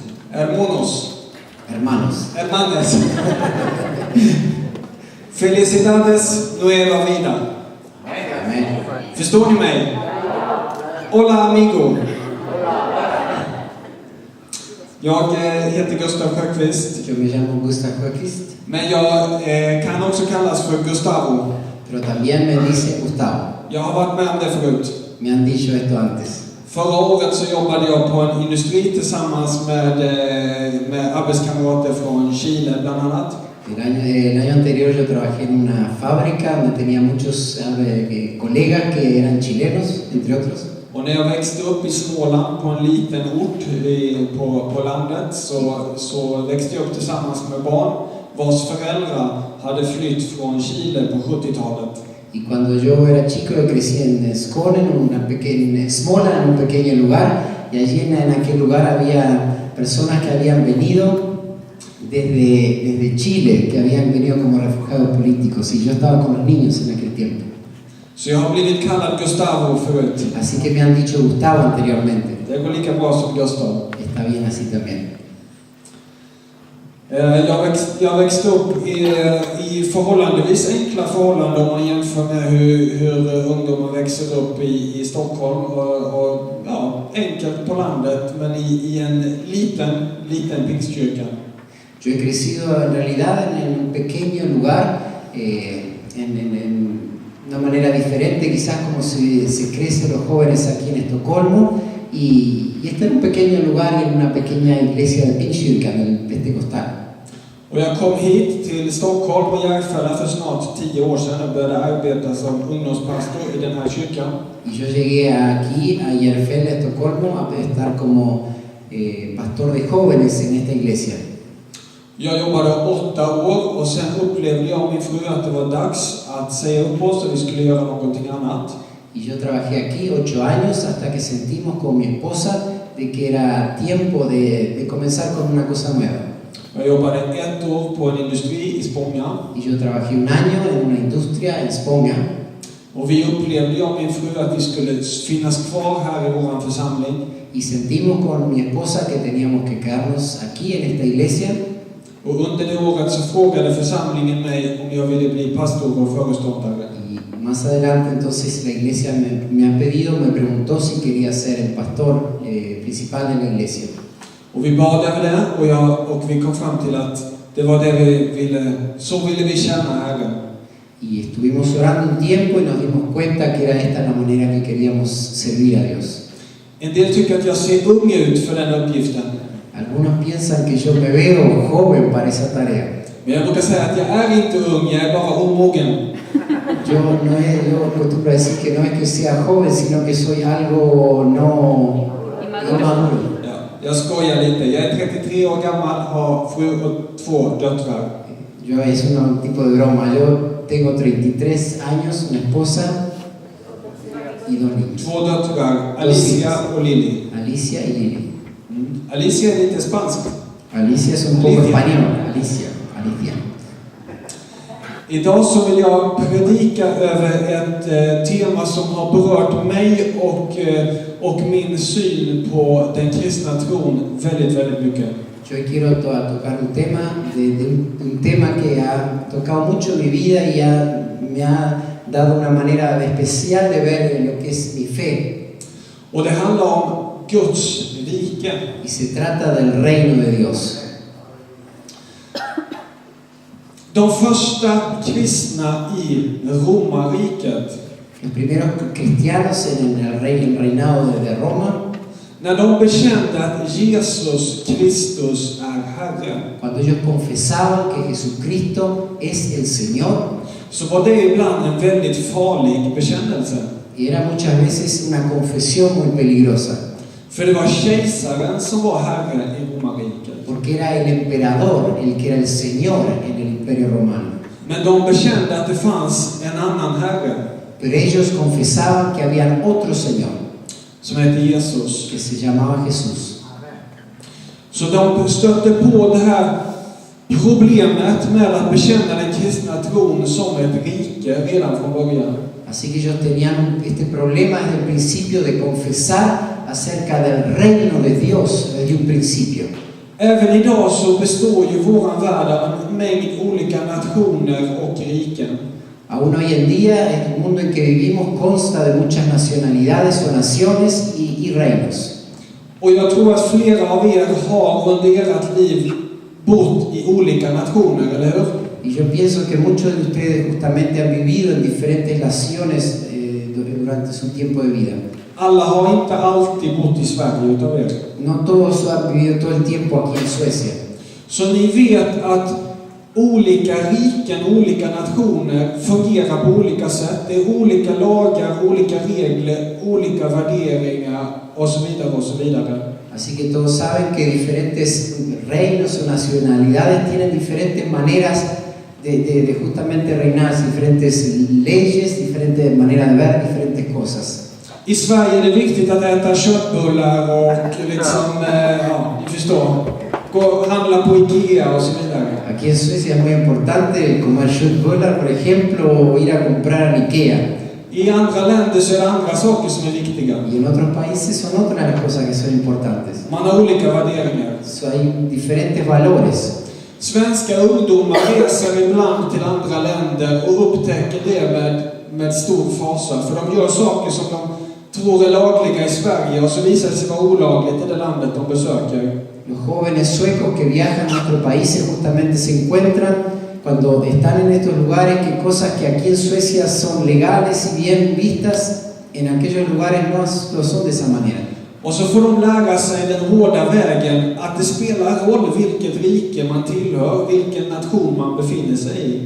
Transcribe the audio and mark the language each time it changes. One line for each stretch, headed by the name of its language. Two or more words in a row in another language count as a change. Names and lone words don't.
Spanish: Hermanos. Hermanos. Hermanes. Felicidades nueva vida. Amén.
Swedish: Förstår ni mig?
Spanish: Hola amigo.
Swedish: Jag heter Gustav Sjöqvist.
Spanish: Yo me llamo Gustav Sjöqvist,
Swedish: Men jag kan också kallas för Gustavo.
Spanish: pero también me dicen Gustavo.
Swedish: Jag har varit med om det förut.
Spanish: Me han dicho esto antes.
Swedish: Förra året så jobbade jag på en industri tillsammans med arbetskamrater från Chile bland annat.
Spanish: El año anterior yo trabajé en una fábrica donde tenía muchos colegas que eran chilenos, entre otros.
Swedish: Och när jag växte upp i Småland på en liten ort på landet så växte jag upp tillsammans med barn vars föräldrar hade flytt från Chile på 70-talet.
Spanish: Y cuando yo era chico yo crecí en Skåne, en Småland, en un pequeño lugar, y allí en aquel lugar había personas que habían venido desde Chile, que habían venido como refugiados políticos, y yo estaba con los niños en aquel tiempo.
Swedish: Så jag har blivit kallad Gustavo förut.
Spanish: Así que me han dicho Gustavo anteriormente.
Swedish: Det går lika bra som Gustav.
Spanish: Está bien así también.
Swedish: Jag växte upp i förhållandevis enkla förhållanden om man jämför med hur ungdomar växer upp i Stockholm. Och ja, enkelt på landet, men i en liten pingstkyrka.
Spanish: Yo he crecido en realidad en un pequeño lugar, en una manera diferente, quizás como se crecen los jóvenes aquí en Estocolmo, y este era un pequeño lugar y en una pequeña iglesia de Pingstkyrkan, del Pentecostal.
Swedish: Och jag kom hit till Stockholm och Järfälla för snart 10 år sedan och började arbeta som ungdomspastor i den här kyrkan.
Spanish: Y yo llegué aquí a Järfälla, Estocolmo, a estar como pastor de jóvenes en esta iglesia.
Swedish: Jag jobbade 8 år och sen upplevde jag och min fru att det var dags att säga upp oss och vi skulle göra någonting annat.
Spanish: Y yo trabajé aquí 8 años hasta que sentimos con mi esposa de que era tiempo de comenzar con una cosa nueva.
Swedish: Jag jobbade 1 år på en industri i Spånga.
Spanish: Y yo trabajé 1 año en una industria en Spånga.
Swedish: Och vi upplevde, jag och min fru, att vi skulle finnas kvar här i vår församling.
Spanish: Y sentimos con mi esposa que teníamos que quedarnos aquí en esta iglesia.
Swedish: Och under det året så frågade församlingen mig om jag ville bli pastor och föreståndare.
Spanish: Y más adelante entonces la iglesia me preguntó si quería ser el pastor principal de la iglesia.
Swedish: Och vi bad över det och vi kom fram till att det var det vi ville, så ville vi känna Herren.
Spanish: Y estuvimos orando un tiempo y nos dimos cuenta que era esta la manera que queríamos servir a Dios.
Swedish: En del tycker att jag ser ung ut för den uppgiften.
Spanish: Algunos piensan que yo me veo joven para esa tarea.
Swedish: Men jag brukar säga att jag är inte ung, jag är bara omogen.
Spanish: Yo acostumbro a decir que no es que sea joven, sino que soy algo no maduro.
Swedish: Ja, jag skojar lite. Jag är 33 år gammal, har fru och 2 döttrar.
Spanish: Yo es un tipo de broma. Yo tengo 33 años, una esposa y 2 niños.
Swedish: 2 döttrar, Alicia och Lily.
Spanish: Alicia y Lily.
Swedish: Alicia är lite spansk.
Spanish: Alicia es un poco español. Alicia.
Swedish: Idag så vill jag predika över ett tema som har berört mig och min syn på den kristna tron väldigt, väldigt mycket.
Spanish: Yo quiero tocar un tema que ha tocado mucho mi vida y me ha dado una manera especial de ver lo que es mi fe.
Swedish: Och det handlar om Guds rike.
Spanish: Y se trata del reino de Dios.
Swedish: De första kristna i romarriket,
Spanish: Los primeros cristianos en el reinado de Roma,
Swedish: när de bekände att Jesus Kristus är Herre,
Spanish: cuando ellos confesaban que Jesucristo es el Señor,
Swedish: så var det ibland en väldigt farlig bekännelse.
Spanish: y era muchas veces una confesión muy peligrosa,
Swedish: För det var kejsaren som var Herre i romarriket.
Spanish: porque era el emperador el que era el Señor en el Imperio Romano.
Swedish: Men de bekände att det fanns en annan Herre,
Spanish: Pero ellos confesaban que había otro Señor,
Swedish: som heter Jesus.
Spanish: que se llamaba Jesús.
Swedish: Så de stötte på det här problemet med att bekänna den kristna tron som ett rike redan från början.
Spanish: Así que ellos tenían este problema desde el principio de confesar acerca del reino de Dios desde un principio.
Swedish: Även idag så består ju våran värld av en mängd olika nationer och riken.
Spanish: Aún hoy en día, el mundo en que vivimos consta de muchas nacionalidades o naciones y reinos.
Swedish: Och jag tror att flera av er har under ert liv bott i olika nationer, eller hur?
Spanish: Y yo pienso que muchos de ustedes justamente han vivido en diferentes naciones durante su tiempo de vida.
Swedish: Alla har inte alltid bott i Sverige utav er.
Spanish: No todos han vivido todo el tiempo aquí en Suecia.
Swedish: Så ni vet att olika riken, olika nationer fungerar på olika sätt. Det är olika lagar, olika regler, olika värderingar och så vidare och så vidare.
Spanish: Así que todos saben que diferentes reinos o nacionalidades tienen diferentes maneras de justamente reinar, diferentes leyes, diferentes maneras de ver diferentes cosas.
Swedish: I Sverige är det viktigt att äta köttbullar och liksom, ja, ni förstår, gå och handla på Ikea och så vidare.
Spanish: Aquí en Suecia es muy importante comer köttbullar, por ejemplo, o ir a comprar en Ikea.
Swedish: I andra länder så är det andra saker som är viktiga.
Spanish: Y en otros países son otras las cosas que son importantes.
Swedish: Man har olika värderingar.
Spanish: So, hay diferentes valores.
Swedish: Svenska ungdomar reser ibland till andra länder och upptäcker det med stor fasa. För de gör saker som de tror är lagliga i Sverige och så visar det sig vara olagligt i det landet de besöker.
Spanish: Los jóvenes suecos que viajan a nuestros países justamente se encuentran cuando están en estos lugares que cosas que aquí en Suecia son legales y bien vistas, en aquellos lugares no lo son de esa manera.
Swedish: Och så får de lära sig den hårda vägen att det spelar roll vilket rike man tillhör, vilken nation man befinner sig i.